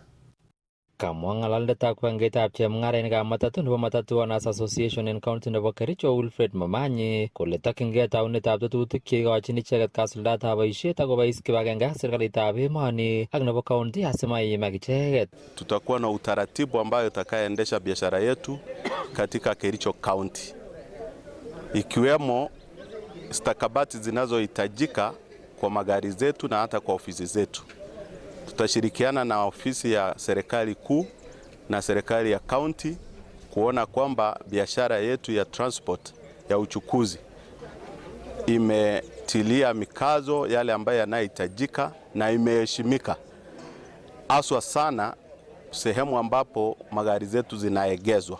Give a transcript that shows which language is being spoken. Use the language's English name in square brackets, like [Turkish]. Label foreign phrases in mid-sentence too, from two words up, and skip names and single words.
[Kalenjin] Kamwa ng'alalindetab kibagengeitab chemung'arainikab matatu nebo Matatu Owners Association en county nebo Kericho Wilfred Momanyi kole tokyingei taunetab tetutik cheikochin icheket kasuldaetab boisiet akobois kibagenge ak serikalitab emoni ak nebo county asimaimak icheket. [Swahili] Tutakuwa na utaratibu ambayo utakaendesha biashara yetu katika Kericho County, ikiwemo stakabati zinazohitajika kwa magari zetu na hata kwa ofisi zetu. Tutashirikiana na ofisi ya serikali kuu na serikali ya county kuona kwamba biashara yetu ya transport ya uchukuzi imetilia mikazo yale ambayo yanayohitajika na imeheshimika, haswa sana sehemu ambapo magari zetu zinaegezwa.